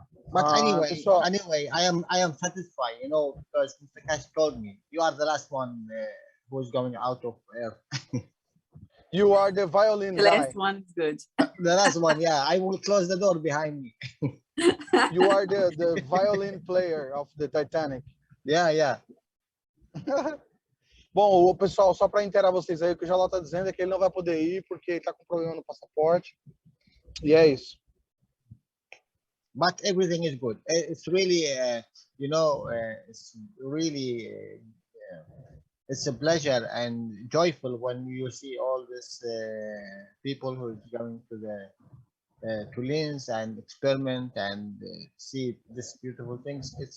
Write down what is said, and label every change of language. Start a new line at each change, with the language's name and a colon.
English: But anyway, I am satisfied, you know, because Mr. Cash told me you are the last one who is going out of air. You are the violin The guy. last one is good. The last one, yeah. I will close the door behind me. You are the violin player of the Titanic. Yeah, yeah.
Portuguese: Bom, o pessoal, só para inteirar vocês aí, o que o Jalal está dizendo é que ele não vai poder ir porque ele está com problema no passaporte. E é isso.
English: But everything is good. It's really, you know, it's really, it's a pleasure and joyful when you see all these people who is going to the to Linz and experiment and see these beautiful things.